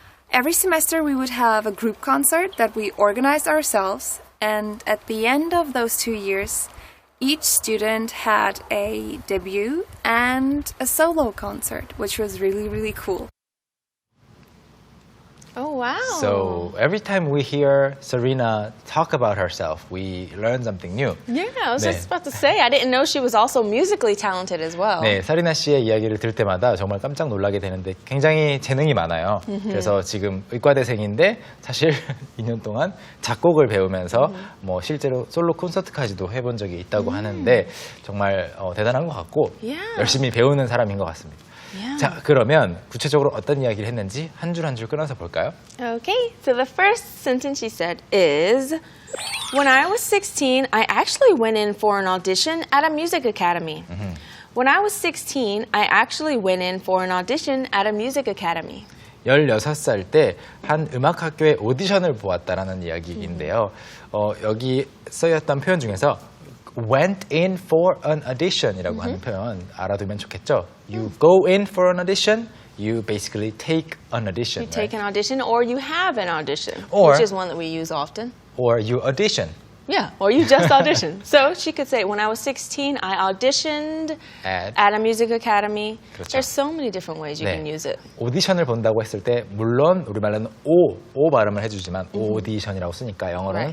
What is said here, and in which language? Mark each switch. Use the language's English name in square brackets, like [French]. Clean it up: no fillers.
[English] Every semester we would have a group concert that we organized ourselves, and at the end of those 2 years, each student had a debut and a solo concert, which was really, really cool. Oh, wow. So every time we hear Serena talk about herself, we learn something new. Yeah, I was [Korean] 네. [English] just about to say, I didn't know she was also musically talented as well. [Korean] 네, 서리나 씨의 이야기를 들을 때마다 정말 깜짝 놀라게 되는데 굉장히 재능이 많아요. 그래서 지금 의과대생인데 사실 2년 동안 작곡을 배우면서 뭐 실제로 솔로 콘서트까지도 해본 적이 있다고 하는데 정말 대단한 것 같고 [English] Yeah. [Korean] 열심히 배우는 사람인 것 같습니다. [English] Yeah. [Korean] 자, 그러면 구체적으로 어떤 이야기를 했는지 한 줄 한 줄 끊어서 볼까요? [English] Okay, so the first sentence she said is, when I was 16, I actually went in for an audition at a music academy. When I was 16, I actually went in for an audition at a music academy. [Korean] 16살 때 한 음악학교의 오디션을 보았다라는 이야기인데요. 여기 쓰였던 표현 중에서 [English] went in for an audition [Korean] 이라고 하는 표현 알아두면 좋겠죠. [English] You go in for an audition, you basically take an audition. You take an audition or you have an audition, Or- which is one that we use often. Or you audition Yeah, or you just audition. So she could say, when I was 16, I auditioned at a music academy. [Korean] 그렇죠. [English] There's so many different ways you can use it. [Korean] 오디션을 본다고 했을 때 물론 우리말로는 오 발음을 해주지만 오디션이라고 쓰니까 영어로는